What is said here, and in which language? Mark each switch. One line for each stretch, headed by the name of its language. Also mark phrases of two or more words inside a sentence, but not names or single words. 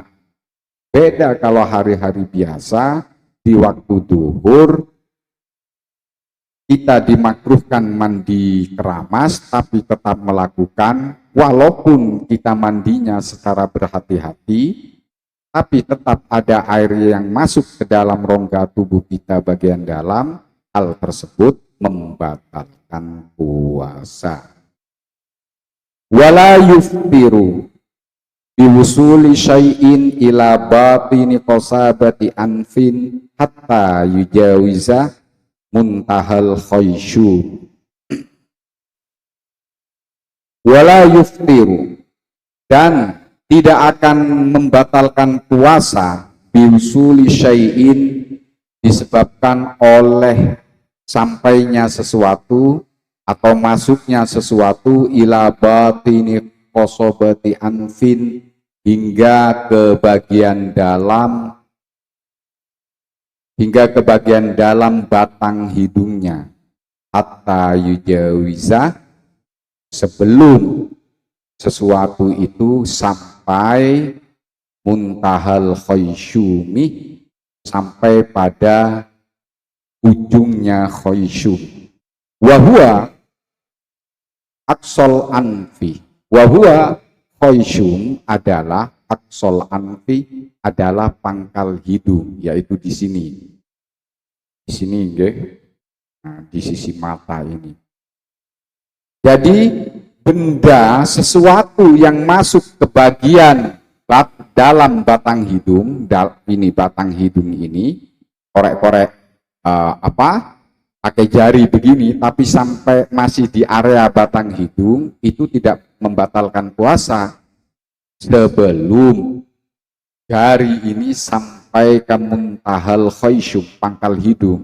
Indonesian: Beda kalau hari-hari biasa, di waktu duhur, kita dimakruhkan mandi keramas, tapi tetap melakukan, walaupun kita mandinya secara berhati-hati, tapi tetap ada air yang masuk ke dalam rongga tubuh kita bagian dalam, hal tersebut membatalkan puasa.
Arabic: ولا يفطر بوصول شيء إلى باطن قصبة أنف حتى يجاوز منتهى الخيشوم ولا يفطر,
Indonesian: dan tidak akan membatalkan puasa
Arabic: بوصول شيء,
Indonesian: disebabkan oleh sampainya sesuatu atau masuknya sesuatu
Arabic: إلى باطن قصبة أنف,
Indonesian: hingga ke bagian dalam batang hidungnya,
Arabic: حتى يجاوز,
Indonesian: sebelum sesuatu itu sampai
Arabic: منتهى الخيشوم,
Indonesian: sampai pada ujungnya khaysyum.
Arabic: وهو أقصى الأنف, وهو الخيشوم
Indonesian: adalah
Arabic: أقصى الأنف,
Indonesian: adalah pangkal hidung, yaitu di sini. Di sini, nggih. Nah, di sisi mata ini. Jadi benda sesuatu yang masuk ke bagian dalam batang hidung, ini batang hidung ini, korek-korek pakai jari begini, tapi sampai masih di area batang hidung, itu tidak membatalkan puasa sebelum jari ini sampai ke
Arabic: منتهى الخيشوم,
Indonesian: pangkal hidung.